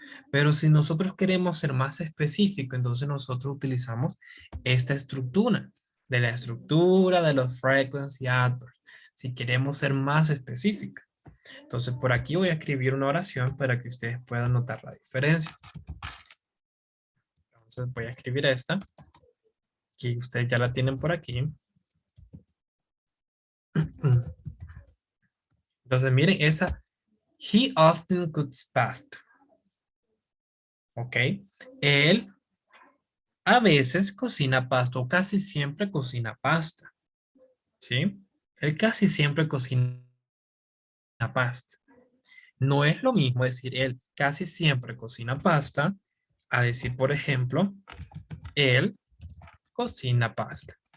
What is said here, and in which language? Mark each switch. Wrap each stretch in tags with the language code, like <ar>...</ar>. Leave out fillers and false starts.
<es>Pero si nosotros queremos ser más específicos, entonces nosotros utilizamos esta estructura, de la estructura de los frequency adverbs, si queremos ser más específicos. Entonces, por aquí voy a escribir una oración para que ustedes puedan notar la diferencia. Entonces, voy a escribir esta, que ustedes ya la tienen por aquí. Entonces, miren, esa,</es> <en>he often cooks pasta.</en> <es>¿Ok? Él a veces cocina pasta, o casi siempre cocina pasta. ¿Sí? Él casi siempre cocina pasta. No es lo mismo decir él casi siempre cocina pasta a decir, por ejemplo, él cocina pasta.</es>